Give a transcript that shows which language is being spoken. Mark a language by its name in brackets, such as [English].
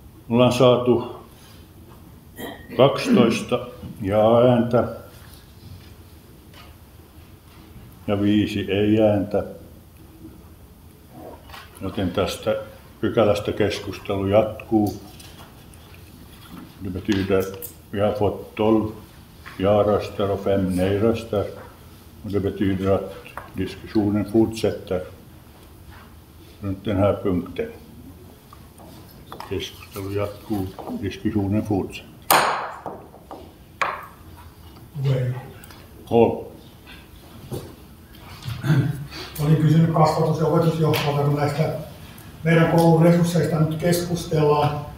[Finnish] Ollaan saatu 12 jaa-ääntä ja 5 ei-ääntä, joten tästä pykälästä keskustelu jatkuu. [Swedish] Det betyder vi har fått 12 ja-röster och 5 nej-röster, och det betyder att diskussionen fortsätter runt den här punkten. [Finnish] Keskustelu jatkuu, [Swedish] diskussionen fortsätter. [Finnish] Holm. Olin kysynyt kasvatus- ja opetusjohtajalta, kun näistä meidän koulun resursseista nyt keskustellaan.